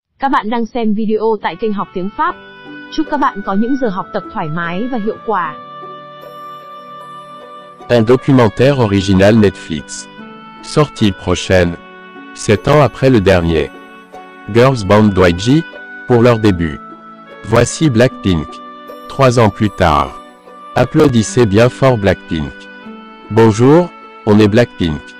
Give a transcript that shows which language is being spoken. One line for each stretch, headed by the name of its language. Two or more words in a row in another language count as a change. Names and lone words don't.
Vietnamese: Các bạn đang xem video tại kênh Học Tiếng Pháp. Chúc các bạn có những giờ học tập thoải mái và hiệu quả.
French: Un documentaire original Netflix. Sortie prochaine. 7 ans après le dernier.
English: Girls Band
French: YG, pour leur début. Voici Blackpink. 3 ans plus tard. Applaudissez bien fort Blackpink. Bonjour, on est Blackpink.